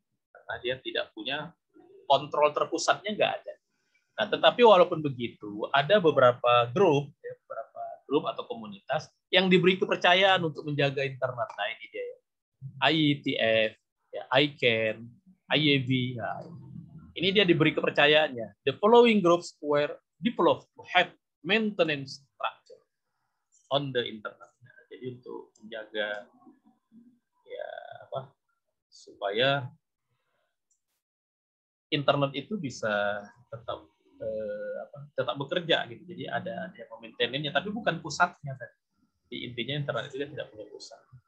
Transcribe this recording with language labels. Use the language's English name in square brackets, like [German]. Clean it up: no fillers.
[Indonesian] Karena dia tidak punya kontrol terpusatnya, nggak ada. Nah, tetapi walaupun begitu, ada beberapa grup atau komunitas yang diberi kepercayaan untuk menjaga internet. Nah, ini dia ya. IETF, ya, ICANN, IAB. Nah, ini dia diberi kepercayaannya. [English] The following groups were developed to have maintenance structure on the internet. [Indonesian] Nah, jadi untuk menjaga ya apa supaya internet itu bisa tetap bekerja gitu. Jadi ada yang memaintainnya, tapi bukan pusatnya tadi. Di intinya internet itu tidak punya pusat.